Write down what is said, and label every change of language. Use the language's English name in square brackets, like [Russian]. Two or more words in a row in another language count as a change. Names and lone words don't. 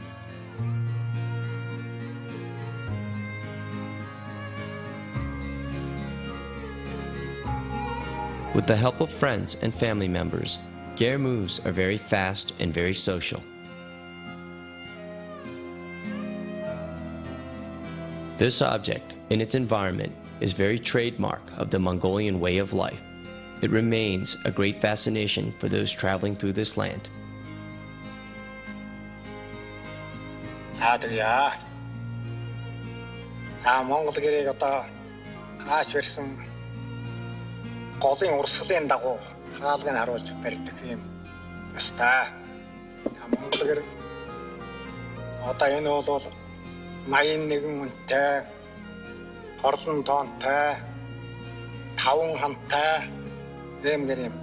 [English] With the help of friends and family members, ger moves are very fast and very social. This object, in its environment, is very trademark of the Mongolian way of life. It remains a great fascination for those traveling through this land. [Mongolian] Монгол гэрийг одоо хааш барьсан голын урсгалын дагуу хаалгыг харуулж барьдаг юм өстэй. Монгол гэр одоо энэ бол 81 үнэтэй, хорлон тоонтой, 5 хамтай нэм гэр юм.